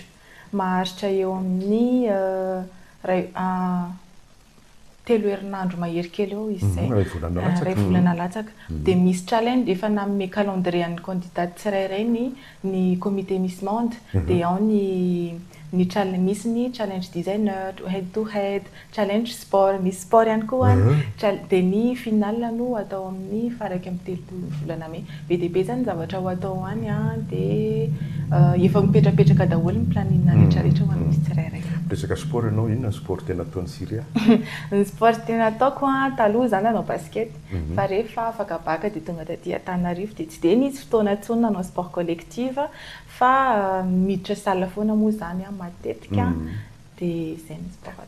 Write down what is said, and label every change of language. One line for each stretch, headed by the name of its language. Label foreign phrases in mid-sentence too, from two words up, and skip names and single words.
Malagasy: Maharitra eo amin'ny 3 herinandro mahery kely eo izy zay. Ray volana latsaka. Dia misy challenge efa nanome calendrier-n'ny candidat tsirairay ny comité Miss Monde dia ao misy ny challenge designer,
English: head to head,
Malagasy: challenge sport, misy sport ihany koa dia ny finale no atao amin'ny faraka amin'ny 3 volana May. Be dia be zany zavatra ho atao any dia efa mipetrapetraka daholo ny planinina rehetrarehetra ho an'ny misy tsirairay. Resaka sport ianao inona ny sport tena ataon'ny Syria? Ny sport tena ataoko taloha zany nanao basket fa rehefa afaka baka dia tonga taty Antananarivo dia tsy dia nisy fotoana intsony nanao
French: sport collectif
Malagasy: fa miditra salle foana moa zany matetika dia zay ny sport.